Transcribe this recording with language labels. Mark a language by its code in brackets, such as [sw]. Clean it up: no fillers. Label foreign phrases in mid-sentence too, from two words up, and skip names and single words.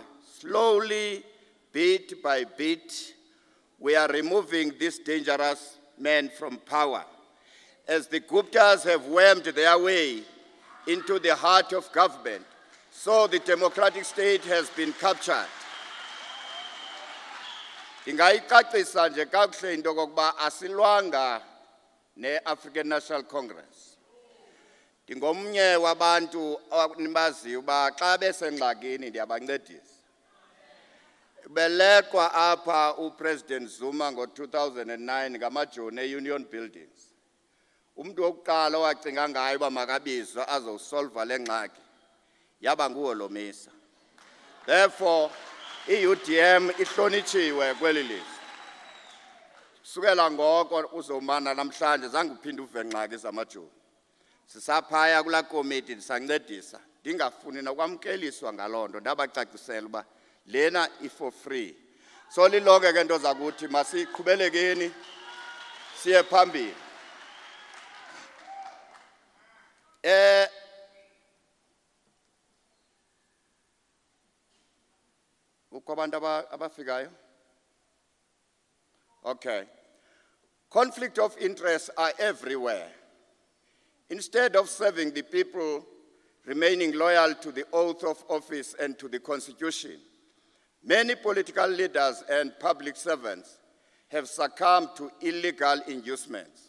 [en] Slowly, bit by bit, we are removing this dangerous man from power. As the Guptas have wormed their way into the heart of government, so the democratic state has been captured. [xh] Ndingayicacisa nje kakuhle into kokuba asilwanga ne-African National Congress. Ndingomnye wabantu nibaziyo uba xa besengxakini ndiyabancedisa. Belekwa apha uPresident Zuma ngo-2009 ngamajoni e-Union Buildings. Umuntu wokuqala owacinga ngayo uba makabizwa azosolva le ngxaki yaba nguHolomisa. Therefore, i-UDM ihlonitshiwe kweli lizwe. Sukela ngoko uzomana namhlanje zange uphinde uve ngxaki zamajoni. Sisaphaya kula committee ndisancedisa ndingafuni nokwamkeliswa ngaloo nto ndabacacisela uba lena [en] for free. [xh] So lilonke ke nto zakuthi masiqhubelekeni siye phambili. [en] Okay. Conflict of interests are everywhere. Instead of serving the people, remaining loyal to the oath of office and to the Constitution, many political leaders and public servants have succumbed to illegal inducements.